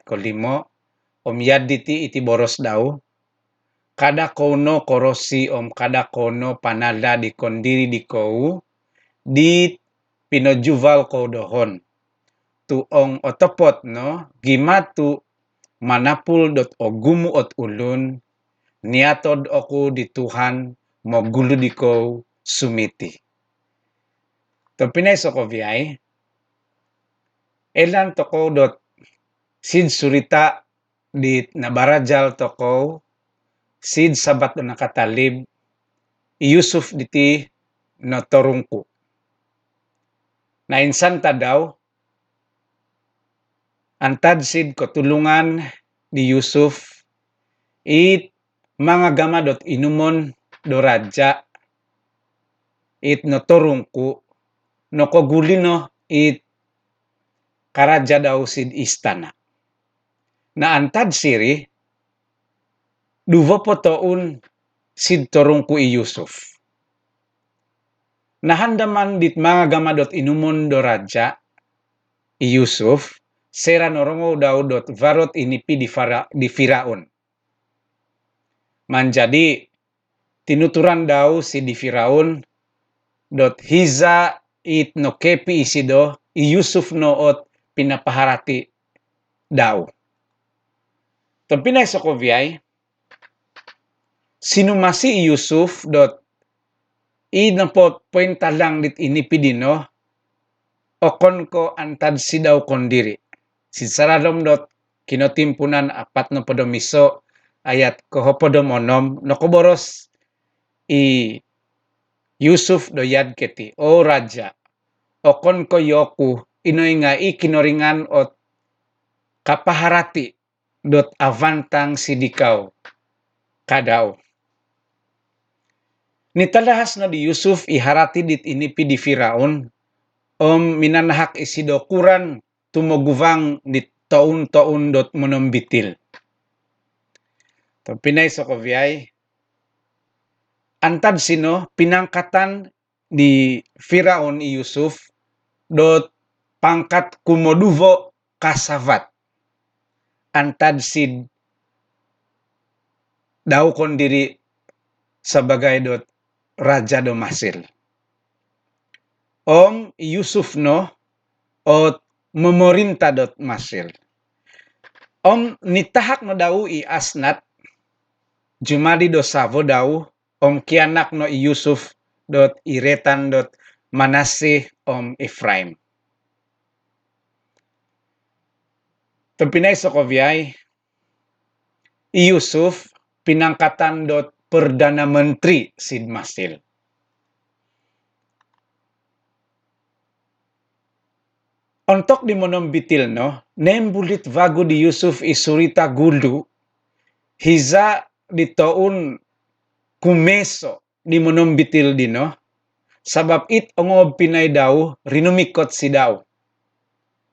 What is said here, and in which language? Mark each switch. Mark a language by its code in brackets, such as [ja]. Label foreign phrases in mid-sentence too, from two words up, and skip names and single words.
[dtp] 5 omyad diti iti boros daw kada kono korosi om kada kono panala di kondiri di kou di pinojuval ko dohon tuong otopot no gimatu manapul dot ogumu ot ulun niatod oku di Tuhan mogulu di kou sumiti. To pinay sokovyay elan toko dot sid surita dit nabarajal toko sid sabat do nakatalib Yusuf diti no torungku. Nainsan ta daw antad sid kotulungan di Yusuf it mga gama dot inumon do raja it no torungku no kogulino it karaja daw sid istana. Na antad siri duvo po toun sid torungku i Yusuf. Nahandaman dit mga gama dot inumon do raja i Yusuf sera norongo daw dot varot inipi di Firaun. Manjadi tinuturan daw si di Firaun dot hiza it no kepi isido i Yusuf no ot pinapaharati daw. To pinay sokovyay sinumasi i Yusuf dot inapot puenta lang dit inipidino okon ko antad si daw kondiri. Si saradom dot kinotimpunan 45 ayat kohopodom onom nokoboros i Yusuf do yad keti o raja okon ko yoku inoy nga ikinoringan ot kapaharati dot avantang sidikaw kadaw. Nitalahas na di Yusuf iharati dit inipi di Firaun om minanahak isido kuran tumoguvang dit taun-taun dot monombitil. To pinay sokovyay antad sino pinangkatan di Firaun i Yusuf dot pangkat kumoduvo kasavat antad sid daw kondiri sebagai dot raja do Mesir. Om Yusuf no ot memerintah dot Mesir. Om nitahak no daw i asnat jumadi do savo daw om kianak no i Yusuf dot iretan dot Manaseh om Efraim. To pinay sokovyay i Yusuf pinangkatan dot [ms] Perdana Menteri [dtp] sid Mesir. Ontok di monombitil no nembulit vago di Yusuf isurita gulu hiza di taun kumeso di monombitil dino sabab it ongob pinay daw rinumikot si daw.